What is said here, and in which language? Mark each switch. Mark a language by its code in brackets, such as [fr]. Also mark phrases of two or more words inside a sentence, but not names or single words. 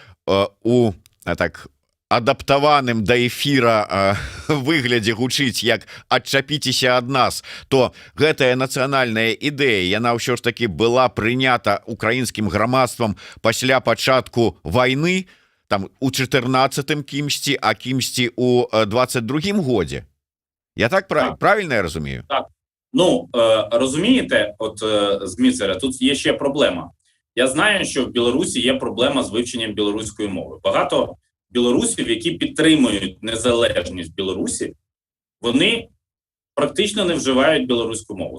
[be] у так адаптаваным да эфіра выглядзе гучыць як «адчапіцеся ад нас», то гэтая нацыянальная ідэя, яна ўсё ж таки была прынята украінскім грамадствам пасля пачатку вайны, там у 14-м кімсьці, а кімсьці у 22-м годзе. [uk] Я так правильно я розумію? Так. Ну, розумієте, от Зміцере, тут є ще проблема. Я знаю, що в Білорусі є проблема з вивченням білоруської мови. Багато білорусів, які підтримують незалежність Білорусі, вони практично не вживають білоруську мову.